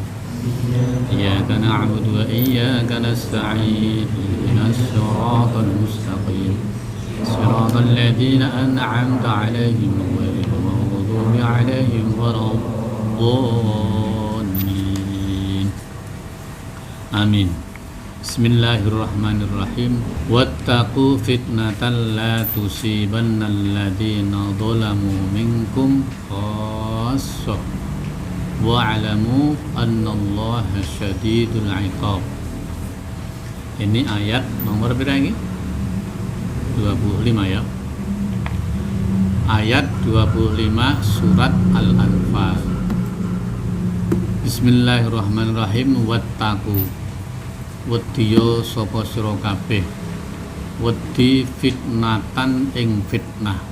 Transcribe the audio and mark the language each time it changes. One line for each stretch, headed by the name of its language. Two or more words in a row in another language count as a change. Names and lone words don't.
Arabic: إياك نعبد وإياك نستعين، اهدنا الصراط المستقيم، صراط الذين أنعمت عليهم غير المغضوب عليهم ولا الضالين. Amin. بسم الله الرحمن الرحيم. واتقوا فتنة لا تصيبن الذين ظلموا منكم خاصة واعلموا أن الله شديد العقاب.
Indonesian: Ini ayat nomor berapa ini? 25 ya. Ayat 25 surat Al-Anfal.
Arabic: بسم الله الرحمن الرحيم. Wattaqu,
Javanese: wedya sapa sira kabeh, wedi fitnatan ing fitnah,